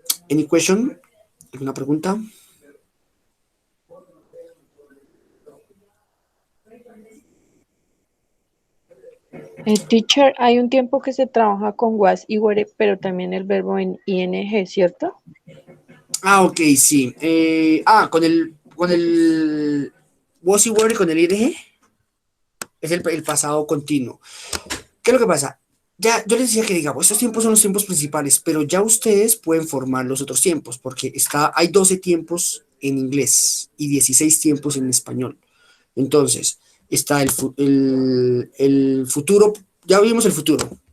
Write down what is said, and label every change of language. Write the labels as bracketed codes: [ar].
[en] Any question? [es] ¿Alguna pregunta? Teacher, hay un tiempo que se trabaja con was y were, pero también el verbo en ing, ¿cierto? Ah, ok, sí. Con el was y were y con el ing es el pasado continuo. ¿Qué es lo que pasa? Ya, yo les decía que digamos, estos tiempos son los tiempos principales, pero ya ustedes pueden formar los otros tiempos, porque hay 12 tiempos en inglés y 16 tiempos en español. Entonces, está el futuro, ya vimos el futuro.